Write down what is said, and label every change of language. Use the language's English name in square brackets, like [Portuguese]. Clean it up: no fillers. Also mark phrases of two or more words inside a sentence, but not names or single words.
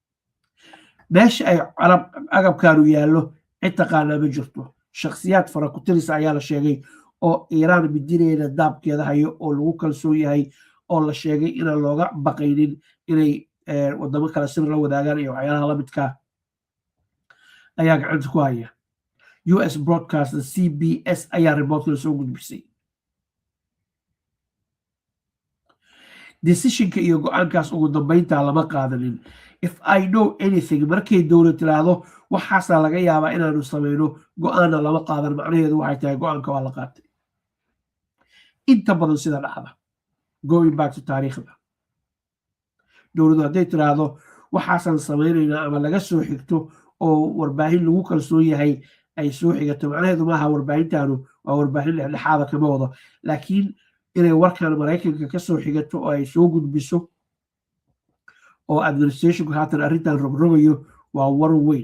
[Somali] meesha ay agabkaanu yaallo cid taqaanaa ma jirto. shakhsiyaad fara ku tirisa ayaa la sheegay oo Iiraan midineeda daabkeeda hayo oo lagu kalsoon yahay oo la sheegay inaan looga baqaynin inay wadamo kale sir la wadaagaan iyo waxyaalaha la midkaa ayaa gacanta ku haya. US broadcast CBS ayaa reportka soo gudbisay. decisionka iyo go-aankaas ugu dambeynta lama qaadanin. [English] if I know anything [Somali] markay dowlad tiraahdo waxaasaa laga yaabaa inaanu samayno, go-aanna lama qaadan. macnaheedu waxay tahay go-aanka waa la qaatay. inta badan sida dhacda [English] going back to [Somali] taariikhda, dowladdu hadday tiraahdo waxaasaan samaynaynaa ama laga soo xigto oo warbaahin lagu kalsoon yahay ay soo xigato, macnaheedu maaha warbaahintaanu waa warbaahin dhexdhexaada kama wado, laakiin inay warkan Maraykanka ka soo xigato oo ay soo gudbiso oo administrationku haatan arrintan rogrogayo waa war weyn.